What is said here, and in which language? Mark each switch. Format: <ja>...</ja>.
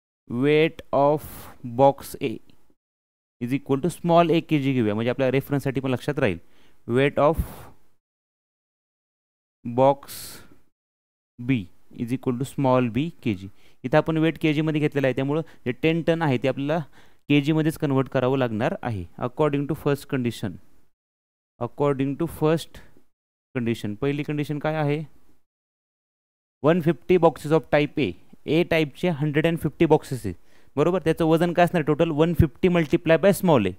<en>weight of box A is equal to small a</en> <mr>के जी घेऊया, म्हणजे आपल्या रेफरन्ससाठी पण लक्षात राहील.</mr> <en>Weight of box B is equal to small b k g.</en> <mr>इथं आपण वेट के जीमध्ये घेतलेलं आहे, त्यामुळं जे 10 टन आहे ते आपल्याला के जीमध्येच कन्वर्ट करावं लागणार आहे.</mr> <en>according to first condition, according to first condition,</en> <mr>पहिली कंडिशन काय आहे,</mr> <en>150 boxes of type A.</en> <mr>ए टाईपचे 150 बॉक्सेस आहे, बरोबर. त्याचं वजन काय असणार total,</mr> <en>150 multiply by small a.</en>